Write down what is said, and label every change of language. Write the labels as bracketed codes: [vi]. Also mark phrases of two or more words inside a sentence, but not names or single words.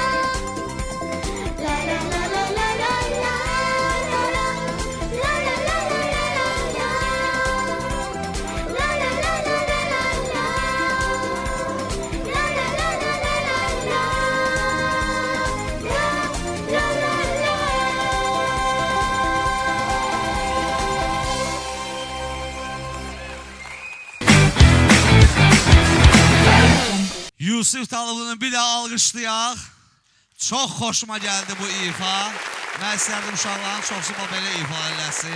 [az] La la la la la la la la la. La la la la la la la. La la la la la la la. La la la la la la la. La la la la. Yusif Talıblı'nı bir daha alqışlayaq. Çox xoşuma gəldi bu ifa. Mən istərdim uşaqların çoxsu belə ifa eləsin.